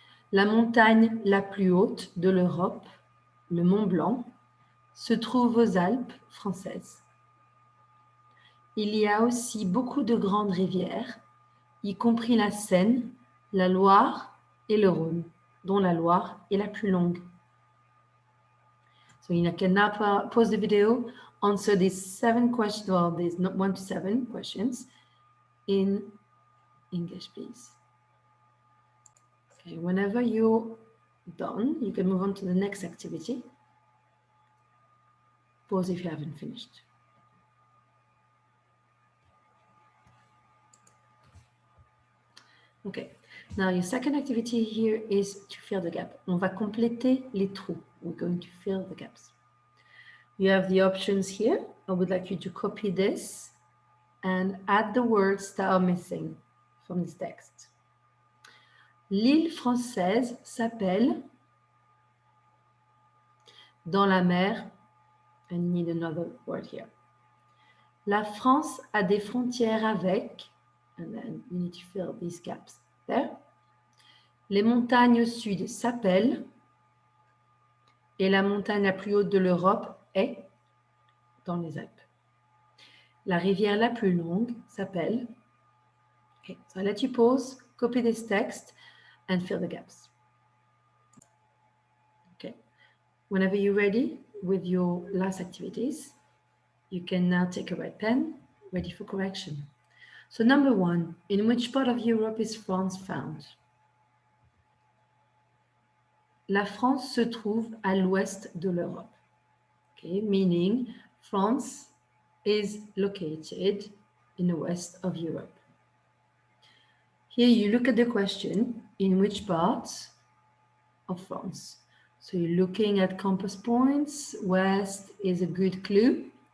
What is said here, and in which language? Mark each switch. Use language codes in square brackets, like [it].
[fr] La montagne la plus haute de l'Europe, le Mont Blanc, se trouve aux Alpes françaises. Il y a aussi beaucoup de grandes rivières, y compris la Seine, la Loire et le Rhône, dont la Loire est la plus longue. [en] So you can now pause the video, answer these 7 questions, well, these 1 to 7 questions in English, please. Okay, whenever you're done, you can move on to the next activity. Pause if you haven't finished. Okay, now your second activity here is to fill the gap. [fr] On va compléter les trous. [en] We're going to fill the gaps. You have the options here. I would like you to copy this and add the words that are missing from this text. [fr] L'île française s'appelle dans la mer. [en] I need another word here. [fr] La France a des frontières avec, [en] and then you need to fill these gaps there. [fr] Les montagnes au sud s'appellent, et la montagne la plus haute de l'Europe est dans les Alpes. La rivière la plus longue s'appelle. [en] Okay, so I let you pause, copy this text, and fill the gaps. Okay, whenever you're ready with your last activities, you can now take a red pen, ready for correction. So number 1, in which part of Europe is France found? [fr] La France se trouve à l'ouest de l'Europe. [en] Okay, meaning France is located in the west of Europe. Here you look at the question, in which part of France? So you're looking at compass points. West is a good clue.